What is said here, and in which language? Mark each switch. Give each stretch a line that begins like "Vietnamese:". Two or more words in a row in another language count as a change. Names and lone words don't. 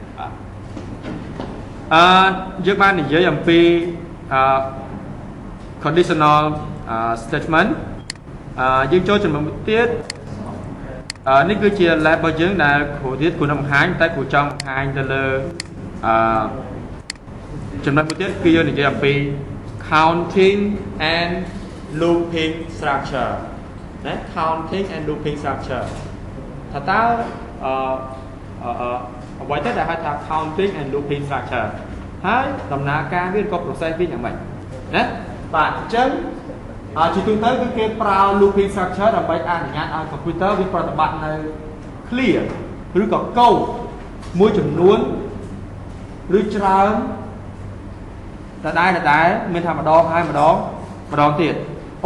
Khmer: យើងបាននិយាយអំពី
English: conditional statement
Khmer: យើងចូលចំណុចទៀតនេះគឺជា lab របស់យើងដែលគ្រូទៀតគ្រូនឹងបង្ហាញតែគ្រូចង់បង្ហាញទៅលើ ចំណុចមួយទៀតគឺយើងនិយាយអំពី
English: counting and looping structure
Khmer: ណា
English: counting and looping structure
Khmer: ថាតើអ្វីទៅដែលហៅថា counting
English: and looping structure
Khmer: ហើយដំណើរការវាក៏ process វាយ៉ាងម៉េចណាបាទអញ្ចឹងជាទូទៅគឺគេប្រើ
English: looping structure
Khmer: ដើម្បីអនុញ្ញាតឲ្យ computer វាប្រតិបត្តិនៅ clear ឬក៏ code មួយចំនួនឬច្រើនដែលមានថាម្ដងហើយម្ដងទៀតឧ